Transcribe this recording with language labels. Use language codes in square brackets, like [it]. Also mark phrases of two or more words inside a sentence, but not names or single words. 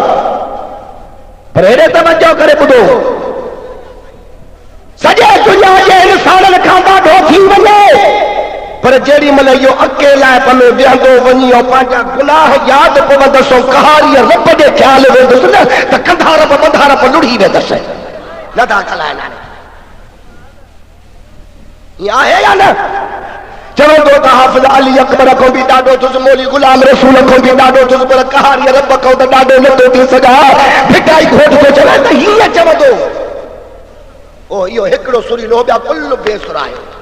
[sd] पर हेॾे तवजो करे ॿुधो, सॼे दुनिया जे इंसाननि खां ॾाढो थी वञे, पर जेॾी महिल इहो अकेलाइप में वेहंदो वञी ऐं पंहिंजा गुनाह यादि पवंदसि ऐं कहारीअ रब जे ख़्याल वेंदुसि न त कंधा रब बंधा रब लुड़ी वेंदसि। नथा ॻाल्हाइनि हाणे ईअं आहे या न? चवंदो त हाफ़िज़ अली अकबर खां बि ॾाढो थुसि, मौलवी गुलाम रसूल खां बि ॾाढो थुसि, पर कहारीअ रब खां त ॾाढो नथो थी सघां। भिटाई घोट थो चवे त हीअं चवंदो, ओ इहो हिकिड़ो सुरीलो ॿिया कुल बेसुरायो।